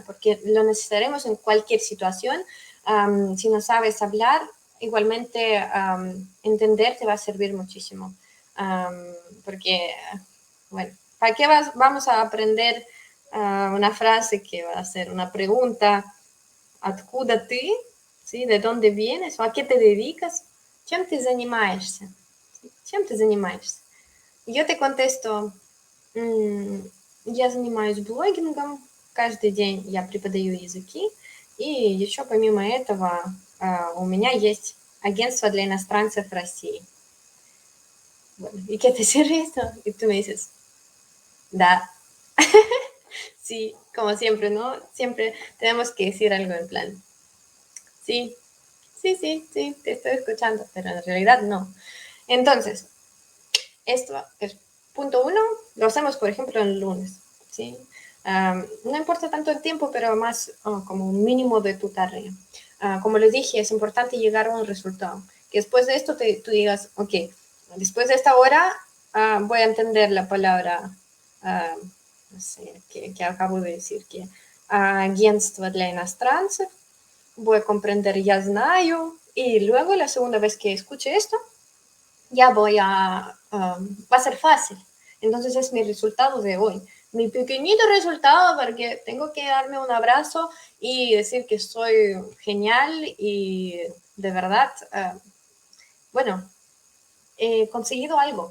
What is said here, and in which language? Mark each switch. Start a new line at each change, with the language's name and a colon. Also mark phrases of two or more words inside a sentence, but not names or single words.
Spanish: Porque lo necesitaremos en cualquier situación. Si no sabes hablar, igualmente entender te va a servir muchísimo. Porque, bueno, ¿para qué vamos a aprender una frase que va a ser una pregunta?
Russian: Откуда ты?
Spanish: ¿Sí? ¿De dónde vienes? ¿O a qué te dedicas?
Russian: ¿Чем ты занимаешься? ¿Чем ты занимаешься? И
Spanish: yo te contesto,
Russian: я занимаюсь блогингом, каждый день я преподаю языки, и еще помимо этого у меня есть агентство для иностранцев России.
Spanish: Bueno, ¿y qué te sirve esto? Y tú me dices, da. Sí, como siempre, ¿no? Siempre tenemos que decir algo en plan, sí, sí, te estoy escuchando, pero en realidad no. Entonces, esto es punto uno, lo hacemos, por ejemplo, el lunes, ¿sí? No importa tanto el tiempo, pero más como un mínimo de tu tarea. Como les dije, es importante llegar a un resultado. Que después de esto tú digas, ok, después de esta hora voy a entender la palabra, no sé, que acabo de decir, que
Russian: агентство для иностранцев,
Spanish: voy a comprender
Russian: я знаю,
Spanish: y luego la segunda vez que escuche esto, ya va a ser fácil. Entonces es mi resultado de hoy. Mi pequeñito resultado porque tengo que darme un abrazo y decir que soy genial y de verdad, bueno, he conseguido algo.